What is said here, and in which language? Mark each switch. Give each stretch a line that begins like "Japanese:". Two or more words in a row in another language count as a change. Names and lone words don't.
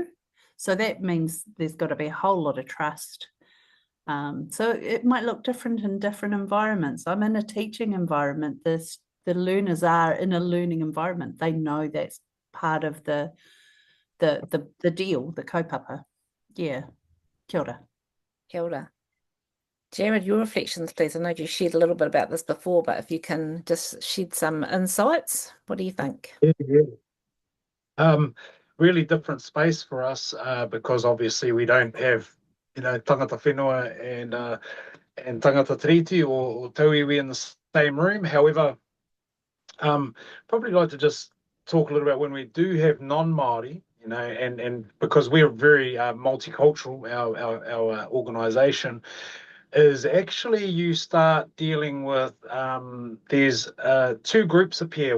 English: So that means there's got to be a whole lot of trust. So it might look different in different environments. I'm in a teaching environment. The learners are in a learning environment. They know that's part of the deal, the kaupapa.
Māori: Yeah. Kia ora. Kia ora. Jarrod,
English: your reflections, please. I know you shared a little bit about this before, but if you can just shed some insights, what do you think? Yeah. Really different space for us, because obviously we don't have,
Māori: tangata whenua and tangata tiriti or tauiwi in the same room.
English: However, probably like to just talk a little about when we do have non-Māori, and because we're very multicultural, our organisation, is actually you start dealing with, there's two groups appear.